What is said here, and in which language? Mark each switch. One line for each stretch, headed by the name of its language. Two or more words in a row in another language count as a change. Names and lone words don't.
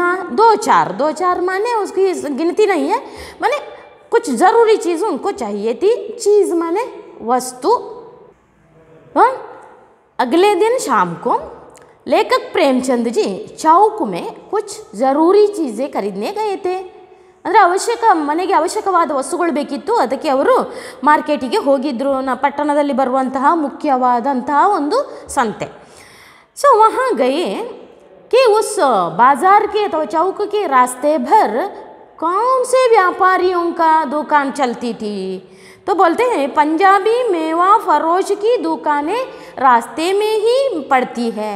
Hindi: 2-4 माने उसकी गिनती नहीं है, माने कुछ ज़रूरी चीज़ उनको चाहिए थी। चीज़ माने वस्तु। अगले दिन शाम को लेखक प्रेमचंद जी चौक में कुछ ज़रूरी चीज़ें खरीदने गए थे।
Kannada: ಅಂದರೆ ಮನೆಗೆ ಅವಶ್ಯಕವಾದ ವಸ್ತುಗಳು ಬೇಕಿತ್ತು, ಅದಕ್ಕೆ ಅವರು ಮಾರ್ಕೆಟಿಗೆ ಹೋಗಿದ್ದರು, ಪಟ್ಟಣದಲ್ಲಿ ಬರುವಂತಹ ಮುಖ್ಯವಾದಂತಹ ಒಂದು ಸಂತೆ।
Hindi: सो वहाँ गए कि उस बाज़ार के तो चौक के रास्ते भर कौन से व्यापारियों का दुकान चलती थी? तो बोलते हैं पंजाबी मेवा फरोश की दुकानें रास्ते में ही पड़ती है।